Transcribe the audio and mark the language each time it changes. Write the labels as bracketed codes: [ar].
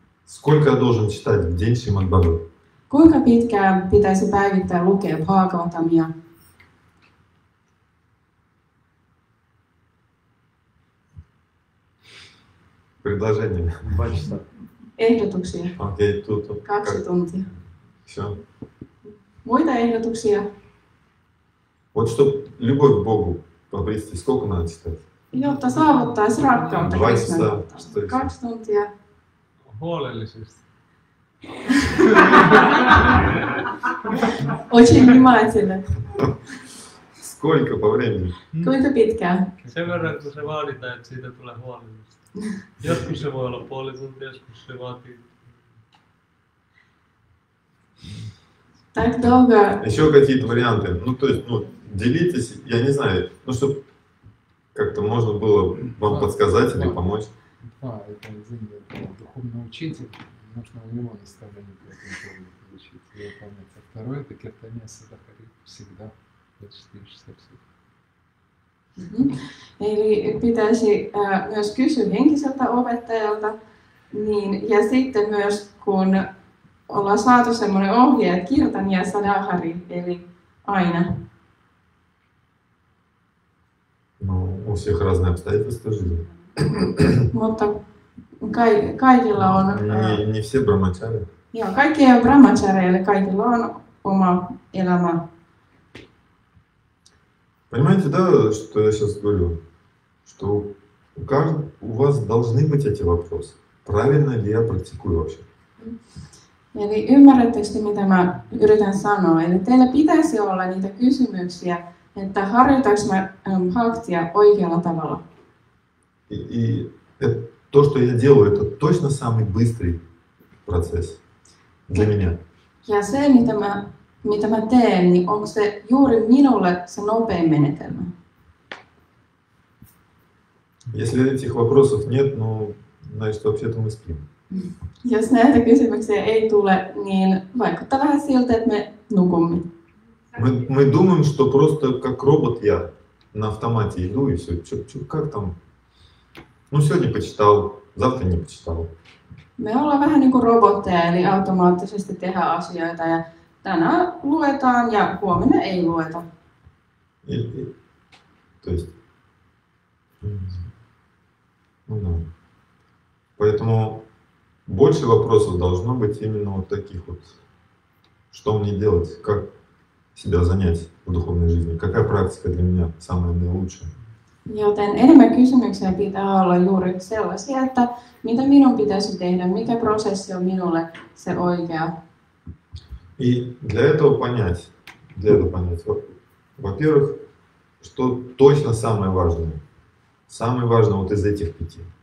[ru] Сколько я должен читать в день Шримад Бхагават? [fi] Kuinka pitkään pitäisi päivittäin lukea Bhagavatamia? [ru] Предложение. 2 часа. [fi] Ehdotuksia. [ru] Окей, тут [fi] 2 tuntia. [ru] все. [fi] Muita ehdotuksia? [ru] Вот чтобы любовь к Богу обрести, сколько надо читать? [fi] Jotta saavuttaisi rakkautta [ru] 2 [fi] Kristuksen [ru] часа. [fi] kohtaan. [ru] Что еще? [fi] 2 tuntia. Huolellisesti. [ru] Очень внимательно. Сколько по времени? [fi] Kuinka pitkään? Sen verran, kun se vaaditaan, että siitä tulee huolellista. Joskus se voi olla puoli tuntia, joskus se vaatii. [ru] Так долго. Еще какие-то варианты? Ну, то есть, ну, делитесь, я не знаю, ну, чтобы как-то можно было вам подсказать или помочь. 2 это извини, это духовный учитель, нужно у него наставление по этому поводу получить и выполнять. А 2 это киртания Садахари всегда 24 часа в сутки. [fi] Eli pitäisi myös kysyä henkiseltä opettajalta. Niin, ja sitten myös kun ollaan saatu semmoinen ohje, että kirtan ja sadahari, eli aina. [ru] Ну, у всех разные обстоятельства жизни. [fi] Mutta kaikilla on, [ru] Не все брамачари. [fi] joo, kaikki ei ole brahmachareille, kaikilla on oma elämä. [ru] Понимаете, да, что я сейчас говорю? Что у вас должны быть эти вопросы. Правильно ли я практикую вообще? [fi] Eli ymmärrättekö te, mitä mä yritän sanoa? Eli teillä pitäisi olla niitä kysymyksiä, että harjoitanko mä bhaktia oikealla tavalla. [ru] И то, что я делаю, это точно самый быстрый процесс для меня. [fi] Ja se, mitä mä teen, niin onko se juuri minulle se nopein menetelmä? [ru] Если этих вопросов нет, ну, значит, вообще-то мы спим. [fi] Jos näitä kysymyksiä ei tule, niin vaikuttaa vähän siltä, että me nukumme. [ru] Мы думаем, что просто как робот я на автомате иду и все. Как там? Ну, сегодня почитал, завтра не почитал. [fi] Me ollaan vähän niin kuin robotteja, eli automaattisesti tehdään asioita ja tänään luetaan ja huomenna ei lueta. [ru] То есть, ну да. Поэтому больше вопросов должно быть именно вот таких вот. Что мне делать? Как себя занять в духовной жизни? Какая практика для меня самая наилучшая? [fi] Joten enemmän kysymyksiä pitää olla juuri sellaisia, että mitä minun pitäisi tehdä, mikä prosessi on minulle se oikea. [ru] И для этого понять, во-первых, что точно самое важное. Самое важное вот из этих 5.